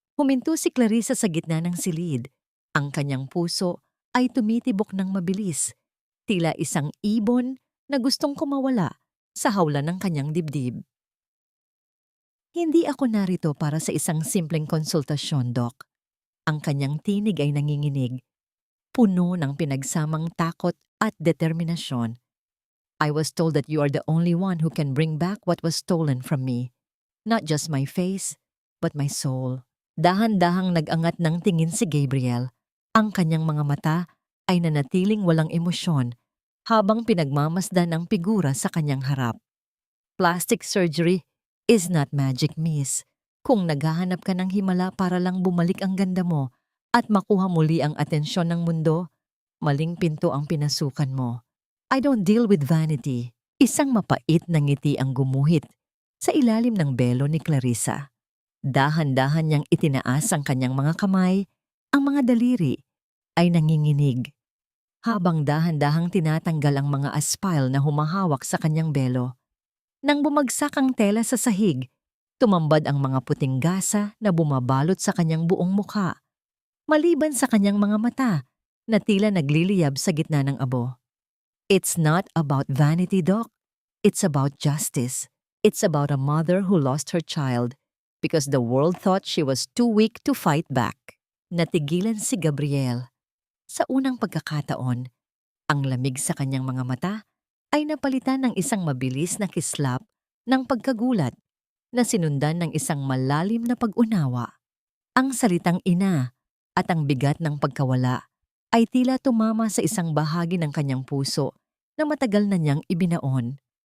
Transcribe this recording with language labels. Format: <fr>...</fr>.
<tl>Huminto si Clarissa sa gitna ng silid. Ang kanyang puso ay tumitibok ng mabilis, tila isang ibon na gustong kumawala sa hawla ng kanyang dibdib. Hindi ako narito para sa isang simpleng konsultasyon, Doc. Ang kanyang tinig ay nanginginig, puno ng pinagsamang takot at determinasyon.</tl> <en>I was told that you are the only one who can bring back what was stolen from me. Not just my face, but my soul.</en> <tl>Dahan-dahang nag-angat ng tingin si Gabriel. Ang kanyang mga mata ay nanatiling walang emosyon habang pinagmamasdan ang figura sa kanyang harap.</tl> <en>Plastic surgery is not magic, miss.</en> <tl>Kung naghahanap ka ng himala para lang bumalik ang ganda mo at makuha muli ang atensyon ng mundo, maling pinto ang pinasukan mo.</tl> <en>I don't deal with vanity.</en> <tl>Isang mapait na ngiti ang gumuhit sa ilalim ng belo ni Clarissa. Dahan-dahan niyang itinaas ang kanyang mga kamay, ang mga daliri ay nanginginig. Habang dahan-dahang tinatanggal ang mga aspile na humahawak sa kanyang belo. Nang bumagsak ang tela sa sahig, tumambad ang mga puting gasa na bumabalot sa kanyang buong mukha, maliban sa kanyang mga mata na tila nagliliyab sa gitna ng abo.</tl> <en>It's not about vanity, Doc. It's about justice. It's about a mother who lost her child because the world thought she was too weak to fight back.</en> <tl>Natigilan si Gabriel. Sa unang pagkakataon, ang lamig sa kanyang mga mata ay napalitan ng isang mabilis na kislap ng pagkagulat na sinundan ng isang malalim na pag-unawa. Ang salitang ina at ang bigat ng pagkawala ay tila tumama sa isang bahagi ng kanyang puso na matagal na niyang ibinaon.</tl>